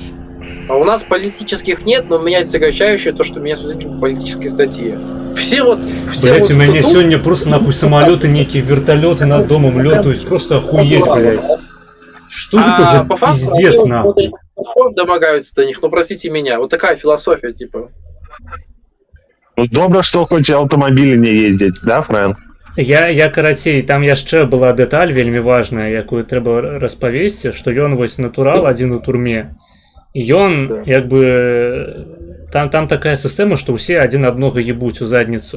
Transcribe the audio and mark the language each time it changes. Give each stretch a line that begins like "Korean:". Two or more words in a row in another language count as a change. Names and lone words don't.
Russian: А у нас политических нет, но меня отягощающее то, что меня судят по политической статье. Все вот... Блять, у меня сегодня просто нахуй самолеты, некие вертолеты над домом летают. Просто охуеть, блять. Что это за пиздец, нахуй? Домогаются до них, ну простите меня. Вот такая философия, типа.
Belarusian: Ну, добра, што хоць аўтамабілі не ездзяць, да, Фрэн? Я карацей, там яшчэ была дэталь вельмі важная, якую трэба распавесці, што ён вось натурал адзін у турме. Ён, як бы, там такая сістэма, што ўсе адзін аднога ебуць у задніцу.